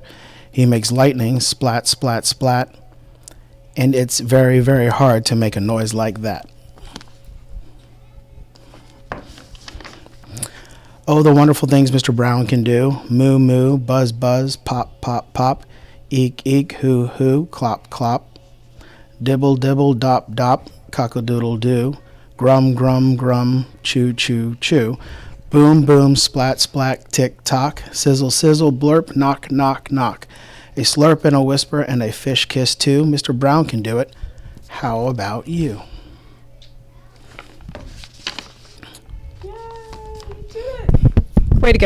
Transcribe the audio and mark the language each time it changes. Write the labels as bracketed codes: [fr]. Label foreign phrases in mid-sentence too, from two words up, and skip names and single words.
[en] He makes lightning, splat, splat, splat. And it's very, very hard to make a noise like that. Oh, the wonderful things Mr. Brown can do. Moo, moo, buzz, buzz, pop, pop, pop. Eek, eek, hoo, hoo, clop, clop. Dibble, dibble, dop, dop, cock-a-doodle-doo. Grum, grum, grum, chew, chew, chew. Boom, boom, splat, splat, tick, tock. Sizzle, sizzle, blurp, knock, knock, knock. A slurp and a whisper and a fish kiss too. Mr. Brown can do it. How about you? Way to go.